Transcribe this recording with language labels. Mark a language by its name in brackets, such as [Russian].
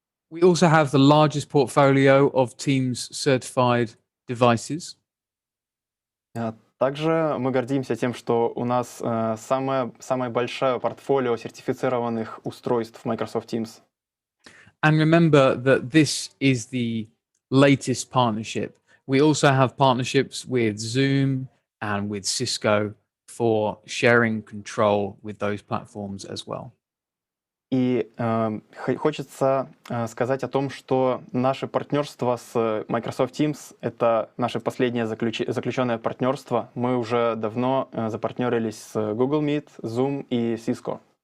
[English] We also have the largest portfolio of Teams certified devices. [Russian] Также мы гордимся тем, что у нас самое большое портфолио сертифицированных устройств Microsoft Teams. [English] And remember that this is the latest partnership. We also have partnerships with Zoom and with Cisco for sharing control with those platforms as well. [Russian] И хочется сказать о том, что наше партнерство с Microsoft Teams — это наше последнее заключенное партнерство. Мы уже давно запартнерились с Google Meet, Zoom и Cisco.